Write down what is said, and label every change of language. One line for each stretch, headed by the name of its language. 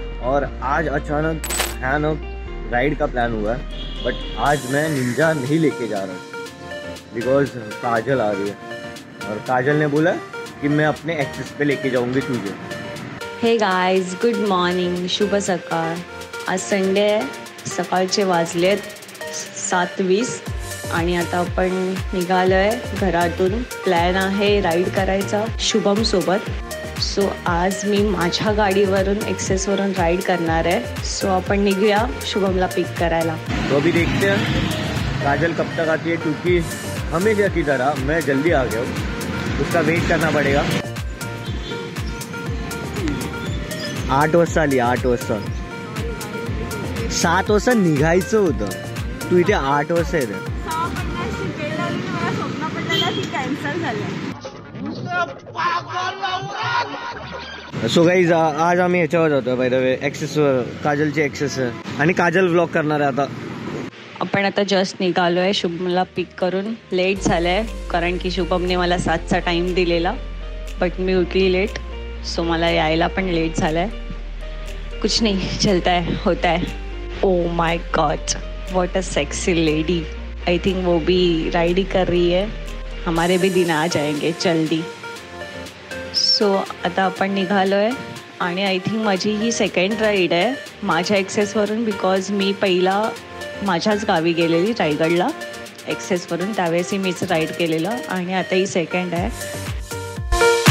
Hindi: और आज अचानक भयानक राइड का प्लान हुआ है, बट आज मैं निंजा नहीं लेके जा रहा बिकॉज काजल आ रही है और काजल ने बोला कि मैं अपने एक्सेस पे लेके जाऊंगी तुझे।
English: hey guys, good morning,
Marathi: शुभ सकाळ। आज संडे आहे, सकाळचे वाजलेत 7:20 आणि आता आपण निघालो आहे घरातून। प्लॅन आहे राईड करायचा शुभम सोबत। सो आज मी माझ्या गाडीवरून एक्सेसवरून राइड करणार आहे। सो आपण निघूया शुभमला पिक करायला।
Hindi: तो अभी देखते हैं काजल कब तक आती है, क्योंकि हमेशा की तरह मैं जल्दी आ गया हूँ, उसका वेट करना पड़ेगा।
Marathi: 8 वाजता आली, 8 वाजता। 7 वाजता निघायचं होतं, तू इथे 8 वाजता येते। सो गाइज, आज आम्ही ह्याच्यावर जातोय
English: by the way,
Marathi: एक्सेसवर, काजलची एक्सेस आहे आणि काजल व्लॉग करणार आहे आता। आपण आता जस्ट निघालोय शुभमला पिक करून। लेट झालंय कारण की शुभमने मला 7चा टाइम दिलेला, बट मी उठली लेट, सो मला यायला पण लेट झालाय।
Hindi: कुछ नहीं, चलता है, होता है।
English: Oh my god, what a sexy lady. I think
Hindi: वो भी राइड ही कर रही है। हमारे भी दिन आ जाएंगे जल्दी।
Marathi: सो आता आपण निघालो आहे आणि
English: I think
Marathi: माझी ही सेकंड राईड आहे माझ्या एक्सेसवरून, बिकॉज मी पहिला माझ्याच गावी गेलेली रायगडला एक्सेसवरून, त्यावेळेसही मीच राईड केलेलं आणि आता ही सेकंड आहे।